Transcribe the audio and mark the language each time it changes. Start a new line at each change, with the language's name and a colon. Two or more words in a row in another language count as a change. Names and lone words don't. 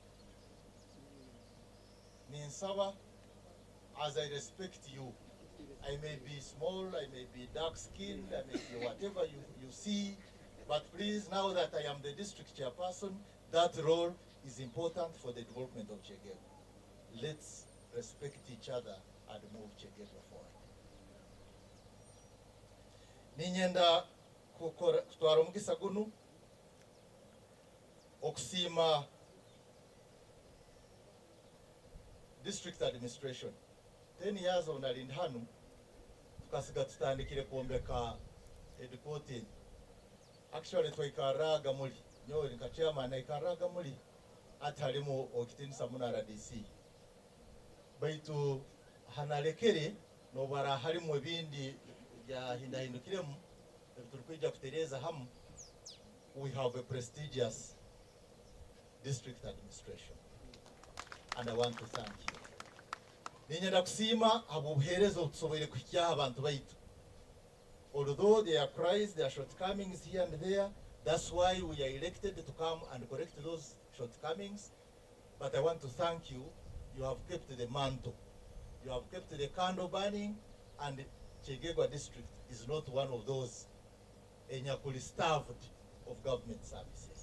English: Ninsaba, as I respect you, I may be small, I may be dark-skinned, I may be whatever you see, but please, now that I am the district chairperson, that role is important for the development of Kyegegwa. Let's respect each other and move Kyegegwa forward.
Tooro: Ninyenda kutwara omugisa gunu okusiima
English: district administration. 10 years of
Tooro: nalindi hanu tukasiga tutandikire kwombeka headquarters. Actually twaikaraga muri nyowe nka chairman naikaraga muri atalimu okitinisa muna RDC baitu hanalekere nobara halimu ebindi bya hindahindukiremu turikuja kutereza hamu.
English: We have a prestigious district administration and I want to thank you.
Tooro: Ninyenda kusiima abuherezo tusobole kuhikya abantu baitu.
English: Although there are cries, there are shortcomings here and there, that's why we are elected to come and correct those shortcomings. But I want to thank you. You have kept the mantle. You have kept the candle burning, and Kyegegwa district is not one of those enyakuli starved of government services.